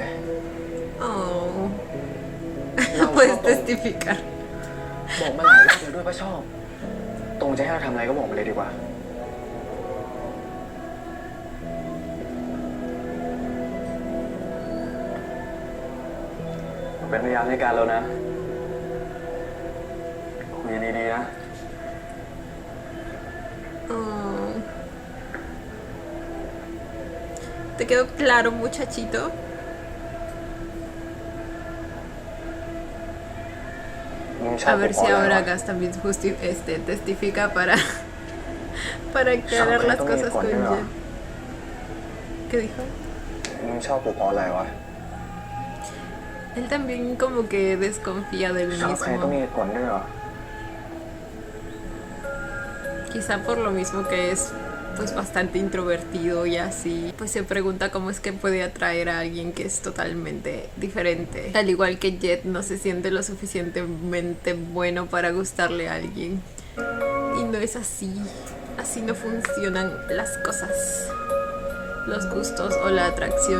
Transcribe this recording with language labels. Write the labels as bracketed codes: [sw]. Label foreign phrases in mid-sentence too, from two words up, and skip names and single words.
[es] Oh. Puedes testificar. [th] บอกมาหลายรอบแล้วด้วยว่าชอบ ตรงจะให้เราทำอะไรก็บอกมาเลยดีกว่า เป็นพยานในการแล้วนะ คุยดีๆนะ [es] Oh. ¿Te quedó claro, muchachito? A ver si ahora Gas también testifica para aclarar las cosas con Jet. ¿Qué dijo? [th] มึงชอบกูเพราะอะไรวะ [es] Él también como que desconfía del [th] ชอบใครต้องมี [es] mismo. [th] เหตุผลด้วยเหรอ [es] Quizá por lo mismo que es pues bastante introvertido y así, pues se pregunta cómo es que puede atraer a alguien que es totalmente diferente. Al igual que Jet no se siente lo suficientemente bueno para gustarle a alguien. Y no es así. Así no funcionan las cosas. Los gustos o la atracción.